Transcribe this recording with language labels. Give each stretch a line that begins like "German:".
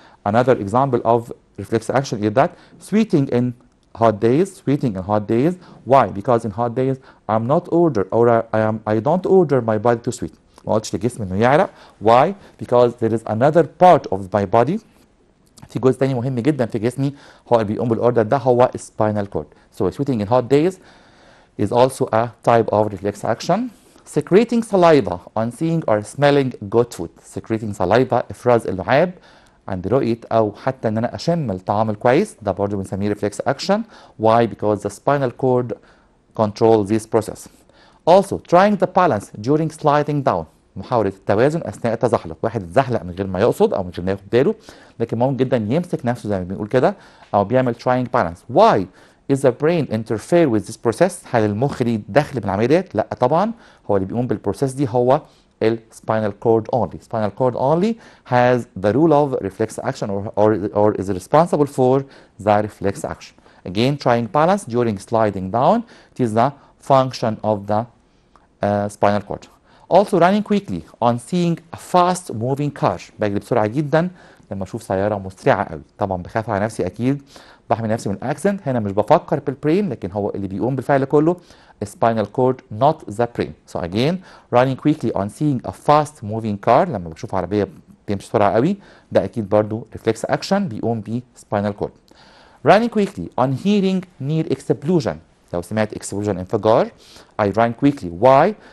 English: Another example of reflex action is that sweating in hot days. Why? Because in hot days I'm not order, or I don't order my body to sweat.
Arabic: ما قلتش لجسمي انه يعرق. Why?
English: Because there is another part of my body.
Arabic: في جزء تاني مهم جدا في جسمي هو اللي بيقوم بالاوردر ده، هو spinal cord.
English: So sweating in hot days is also a type of reflex action. Secreting saliva on seeing or smelling good food.
Arabic: Secreting saliva، افراز اللعاب عند رؤية أو حتى إن أنا أشم الطعام الكويس، ده برضه بنسميه reflex action.
English: Why? Because the spinal cord controls this process. Also, trying the balance during sliding down.
Arabic: محاولة التوازن أثناء التزحلق. واحد اتزحلق من غير ما يقصد أو من غير ما ياخد باله، لكن ممكن جدا يمسك نفسه زي ما بنقول كده، أو بيعمل trying balance.
English: Why?
Arabic: Is the brain interfere with this process؟ هل المخ ليه دخل بالعمليات؟ لا طبعا، هو اللي بيقوم بالبروسيس دي هو spinal cord only.
English: Spinal cord only has the rule of reflex action or is responsible for the reflex action. Again, trying balance during sliding down, it is the function of the spinal cord. Also running quickly on seeing a fast moving car.
Arabic: بجري بسرعة جدا لما اشوف سيارة مسرعة قوي. طبعا بخاف على نفسي اكيد، بحمي نفسي من الاكسنت. هنا مش بفكر بالبرين، لكن هو اللي بيقوم بالفعل كله spinal cord not the brain.
English: So again, running quickly on seeing a fast moving car، لما بشوف عربية بتمشي بسرعة قوي، ده اكيد برضو reflex action بيقوم بيه spinal cord. Running quickly on hearing near explosion. لو سمعت explosion انفجار، I run quickly. Why?